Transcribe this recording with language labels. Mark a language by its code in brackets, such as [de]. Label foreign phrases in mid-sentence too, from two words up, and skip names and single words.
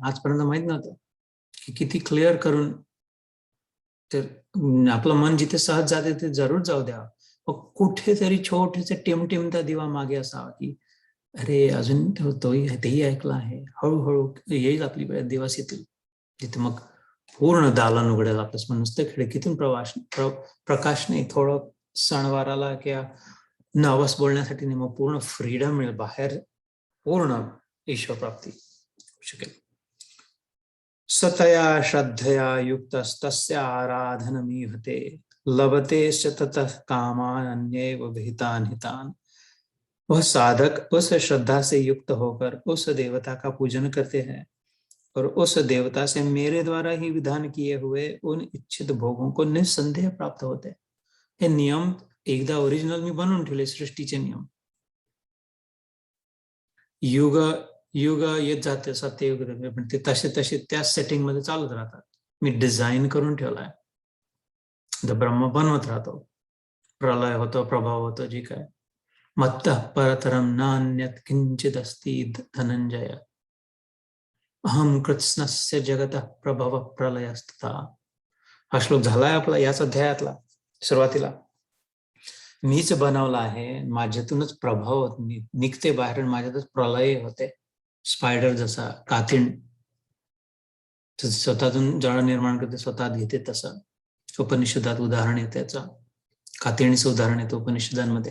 [mr] आजपर्यंत माहित नव्हतं की किती क्लिअर करून. तर आपलं मन जिथे सहज जाते ते जरूर जाऊ द्या, कुठेतरी छोटेसे टिमटिमता दिवा मागे असावा की अरे अजून तेही ऐकलं आहे, हळूहळू येईल आपली वेळ, दिवस येतील जिथे मग पूर्ण दालन उघडेल आपलं. मग नुसतं खिडकीतून प्रकाश नाही, थोडं सणवाराला किंवा नवस बोलण्यासाठी नाही, मग पूर्ण फ्रीडम मिळेल, बाहेर पूर्ण ईश्वर प्राप्ती शकेल. [sa] सतया श्रद्धया युक्तस्तस्य आराधनमीहते लभते ततः कामान अन्येव विहितान हितान. [hi] वह साधक उस श्रद्धा से युक्त होकर उस देवता का पूजन करते हैं और उस देवता से मेरे द्वारा ही विधान किए हुए उन इच्छित भोगों को निसंदेह प्राप्त होते हैं. [mr] हे नियम एकदा ओरिजिनल मी बनवून ठेवले, सृष्टीचे नियम. युग युग येत जाते, सत्ययुग, पण ते तसे तसे त्या सेटिंग मध्ये चालत राहतात. मी डिझाईन करून ठेवलाय. ब्रह्म बनवत राहतो, प्रलय होतो, प्रभाव होतो, जे काय. [sa] मत्तः परतरम नान्यत किंचित अस्ति धनंजय अहम कृत्स्नस्य जगतः प्रभव प्रलयस्तथा. [mr] हा श्लोक झालाय आपला याच अध्यायातला सुरुवातीला. मीच बनवला आहे, माझ्यातूनच प्रभाव निघते बाहेर, माझ्यातच प्रलय होते. स्पायडर जसा कातीण स्वतःतून जाळ निर्माण करते, स्वतः घेते, तसं उपनिषदात उदाहरण आहे त्याचं, कातिणीचं उदाहरण येतं उपनिषदांमध्ये.